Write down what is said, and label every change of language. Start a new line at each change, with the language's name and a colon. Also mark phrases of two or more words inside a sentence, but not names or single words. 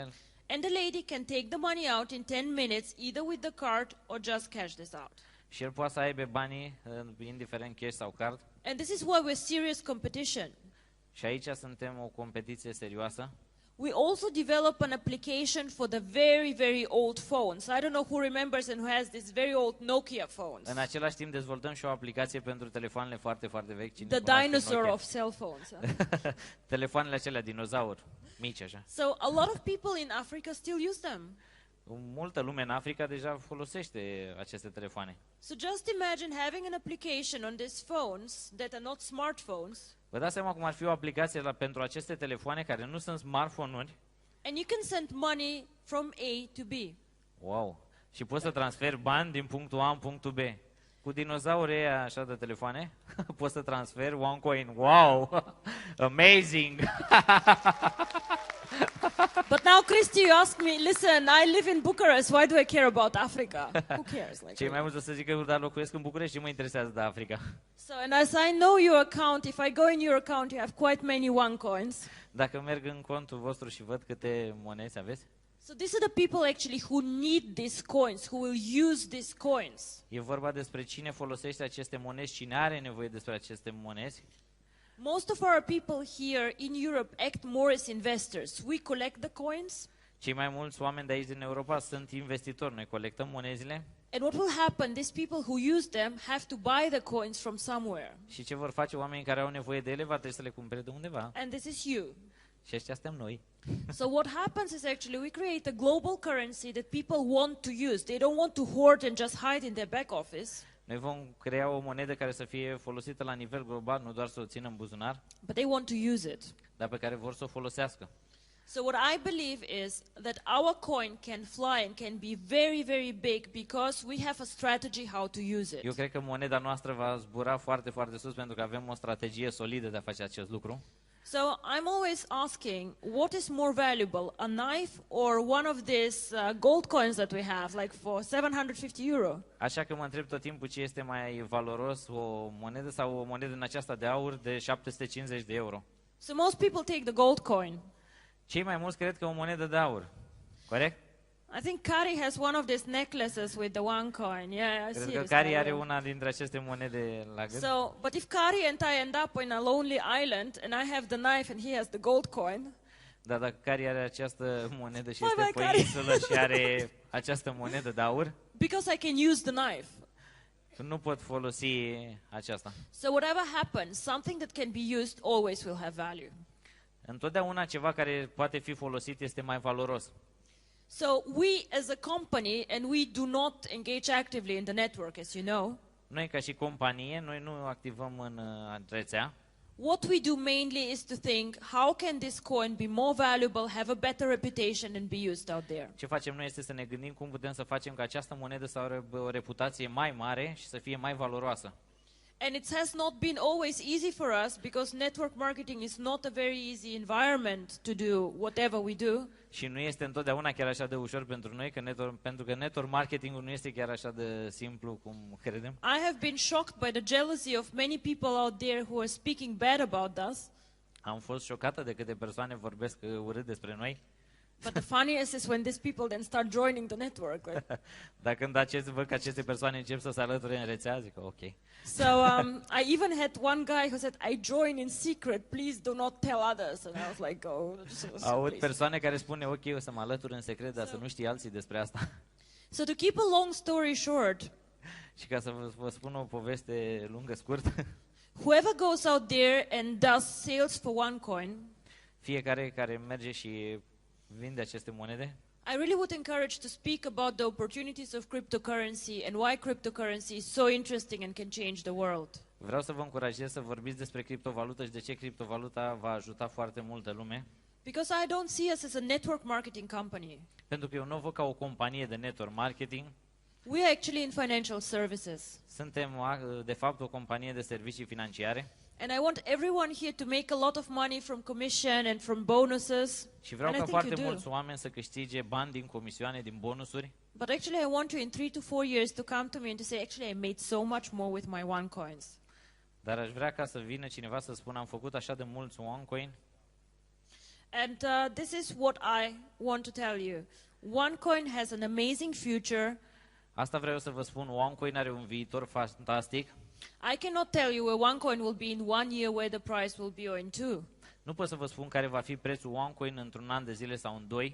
English: And the lady can take the money out in 10 minutes, either with the card or just cash this out.
Romanian: și el poate să aibă banii, indiferent cash sau card.
English: And this is why we're serious competition.
Romanian: Și aici suntem o competiție serioasă.
English: We also develop an application for the very, very old phones. I don't know who remembers and who has these very old Nokia phones.
Romanian: În același timp dezvoltăm și o aplicație pentru telefoanele foarte, foarte vechi. Cine
English: The
Romanian: cunoaște
English: dinosaur Nokia? of cell phones.
Romanian: Telefoanele acelea dinozauri, mici așa.
English: So a lot of people in Africa still use them.
Romanian: Multă lume în Africa deja folosește aceste telefoane.
English: So just imagine having an application on these phones that are not smartphones.
Romanian: Vă dați seama cum ar fi o aplicație pentru aceste telefoane care nu sunt smartphone-uri?
English: And you can send money from A to B. Wow!
Romanian: Și poți să transferi bani din punctul A în punctul B. Cu dinozaurii ăia așa de telefoane, poți să transferi OneCoin.
English: Wow! Amazing! But now, Christy, you ask me, listen, I live in Bucharest, why do I care about Africa? Who cares? Like,
Romanian: Cei mai mulți o să zică, dar locuiesc în București și mă interesează de Africa.
English: so, and as I know your account, if I go in your account, you have quite many OneCoins.
Romanian: Dacă merg în contul vostru și văd câte monede aveți,
English: So these are the people actually who need these coins, who will use these coins.
Romanian: e vorba despre cine folosește aceste monezi, cine are nevoie despre aceste monezi.
English: Most of our people here in Europe act more as investors. We collect the coins,
Romanian: Cei mai mulți oameni de aici din Europa sunt investitori. Noi colectăm monezile
English: and what will happen, these people who use them have to buy the coins from somewhere.
Romanian: și ce vor face oamenii care au nevoie de ele va trebui să le cumpere de undeva.
English: And this is you.
Romanian: Și ăștia suntem noi.
English: So what happens is actually we create a global currency that people want to use. They don't want to hoard and just hide in their back office,
Romanian: Noi vom crea o monedă care să fie folosită la nivel global, nu doar să o țină în buzunar,
English: but they want to use it.
Romanian: dar pe care vor să o folosească.
English: So what I believe is that our coin can fly and can be very, very big because we have a strategy how to use it.
Romanian: Eu cred că moneda noastră va zbura foarte, foarte sus pentru că avem o strategie solidă de a face acest lucru.
English: So I'm always asking, what is more valuable, a knife or one of these gold coins that we have, like for 750 euro?
Romanian: Așa că mă întreb tot timpul ce este mai valoros, o monedă sau o monedă în aceasta de aur de 750 de euro.
English: So most people take the gold coin.
Romanian: Cei mai mulți cred că o monedă de aur. Corect?
English: I think Kari has one of these necklaces with the one coin. Yeah, I
Romanian: Cred
English: see
Romanian: că
English: this.
Romanian: Cari are una dintre aceste monede la gât.
English: So, but if Kari and I end up in a lonely island and I have the knife and he has the gold coin,
Romanian: Dar dacă Cari are această monedă și
English: Bye
Romanian: este
English: bye,
Romanian: pe
English: Cari.
Romanian: insulă și are această monedă de aur,
English: because I can use the knife.
Romanian: nu pot folosi aceasta.
English: So whatever happens, something that can be used always will have value.
Romanian: Întotdeauna ceva care poate fi folosit este mai valoros.
English: So we as a company, and we do not engage actively in the network, as you know,
Romanian: Noi ca și companie, noi nu activăm în rețea.
English: what we do mainly is to think, how can this coin be more valuable, have a better reputation and be used out there?
Romanian: Ce facem noi este să ne gândim cum putem să facem ca această monedă să aibă o reputație mai mare și să fie mai valoroasă.
English: And it has not been always easy for us because network marketing is not a very easy environment to do whatever we do.
Romanian: Și nu este întotdeauna chiar așa de ușor pentru noi, pentru că
English: network marketingul
Romanian: nu este chiar așa de simplu cum credem.
English: I have been shocked by the jealousy of many people out there who are speaking bad about us.
Romanian: Am fost șocată de câte persoane vorbesc urât despre noi.
English: But the funniest is when these people then start joining the network. Right?
Romanian: Dar când văd că aceste persoane încep să se alăture în rețea, zic ok.
English: So I even had one guy who said, I join in secret, please do not tell others. And I was like, oh,
Romanian: Aud
English: please.
Romanian: persoane care spune ok, o să mă alătur în secret, dar să nu știe alții despre asta.
English: So to keep a long story short,
Romanian: Și ca să vă spun o poveste lungă, scurt,
English: whoever goes out there and does sales for OneCoin,
Romanian: fiecare care merge și vinde aceste monede,
English: I really would encourage to speak about the opportunities of cryptocurrency and why cryptocurrency is so interesting and can change the world.
Romanian: vreau să vă încurajez să vorbiți despre criptovalută și de ce criptovaluta va ajuta foarte multă lume.
English: Because I don't see us as a network marketing company.
Romanian: Pentru că eu nu o văd ca o companie de
English: network marketing, We are actually in financial services.
Romanian: suntem de fapt o companie de servicii financiare.
English: And I want everyone here to make a lot of money from commission and from bonuses.
Romanian: Și vreau
English: And I
Romanian: ca
English: think
Romanian: foarte
English: you do.
Romanian: mulți oameni să câștige bani din comisioane, din bonusuri.
English: But actually I want you in 3 to 4 years to come to me and to say, actually I made so much more with my OneCoins.
Romanian: Dar aș vrea ca să vină cineva să spună, am făcut așa de mulți OneCoin.
English: And this is what I want to tell you. OneCoin has an amazing future.
Romanian: Asta vreau să vă spun, OneCoin are un viitor fantastic.
English: I cannot tell you where OneCoin will be in 1 year, where the price will be, or in 2.
Romanian: Nu pot să vă spun care va fi prețul OneCoin într-un an de zile sau în 2.